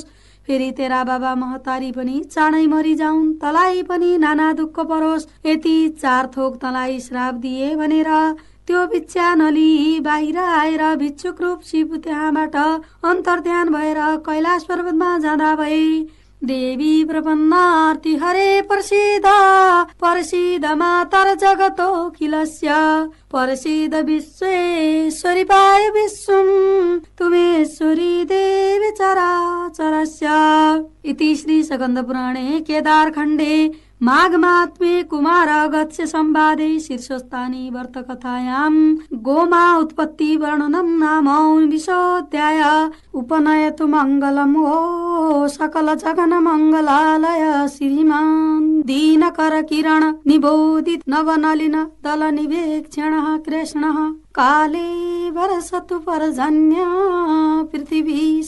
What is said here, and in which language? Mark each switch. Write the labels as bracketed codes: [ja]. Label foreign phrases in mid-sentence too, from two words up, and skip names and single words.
[ne] फेरि तेरा बाबा महतारी पनि चाँडै मरि जाउन्, तँलाई पनि नाना दुःख परोस्। यति 4 थोक तँलाई श्राप दिए भनेर त्यो भिक्षा नलिई बाहिर आएर भिक्षुक रूप शिव त्यहाँबाट अन्तर्ध्यान भएर कैलाश पर्वतमा जाँदा भए। [sa] देवी प्रपन्नार्ति हरे प्रसिद्ध, प्रसिद्ध मातर जगतो किलस्य, प्रसिद्ध विश्वेश्वरी पाय विश्वम तुमेश्वरी देवी चराचरस्य। इति श्री स्कन्द पुराणे केदार खण्डे माघमात्मे कुमार गत्स्य संवादे शीर्षस्थानी वर्तकथायां गोमा उत्पत्ति वर्णनम नाम 19 उपनयतु मंगलम ओ सकल जगन मंगलालय श्रीमान दीनकर किरण निबोधित नवनलिन दल निवेक्षण कृष्ण काले वर्षतु पर्जन्य पृथिवी